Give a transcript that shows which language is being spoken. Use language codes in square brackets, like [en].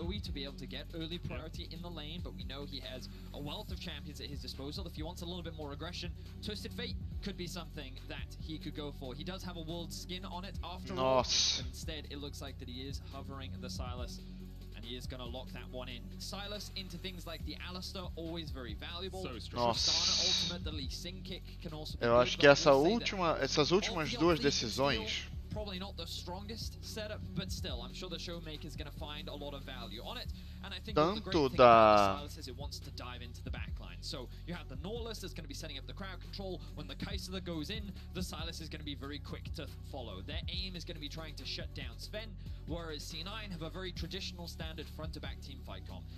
[en] To be able to get early priority in the lane, but we know he has a wealth of champions at his disposal. If he wants a little bit more aggression, Twisted Fate could be something that he could go for. He does have a world skin on it after all, but instead it looks like that he is hovering the Sylas, and he is going to lock that one in. Sylas into things like the Alistair, always very valuable. [pt] Nossa. [en] Ultimate, the Lee Sin kick can also be [pt] Eu acho que essas últimas duas decisões [en] probably not the strongest setup, but still, I'm sure the Showmaker is going to find a lot of value on it. And I think the great thing about the Silas is it wants to dive into the backline. So you have the Nautilus that's going to be setting up the crowd control. When the Kai'Sa goes in, the Silas is going to be very quick to follow. Their aim is going to be trying to shut down Sven, whereas C9 have a very traditional standard front-to-back team fight comp.